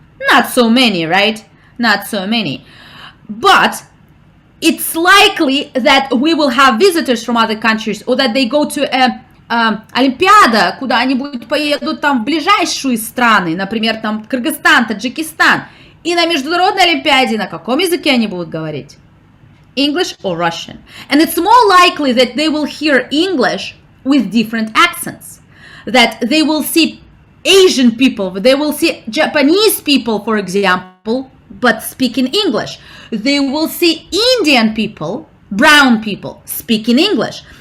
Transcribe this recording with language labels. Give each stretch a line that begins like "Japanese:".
English: Not so many, right? Not so many. But it's likely that we will have visitors from other countries, or that they go to
Russian: Олимпиада, куда-нибудь поедут там в ближайшие страны, например, там Кыргызстан, Таджикистан. И на международной Олимпиаде на каком языке они будут говорить?
English: English or Russian. And it's more likely that they will hear English with different accents. That they will see Asian people, they will see Japanese people, for example, but speaking English. They will see Indian people, brown people, speaking English.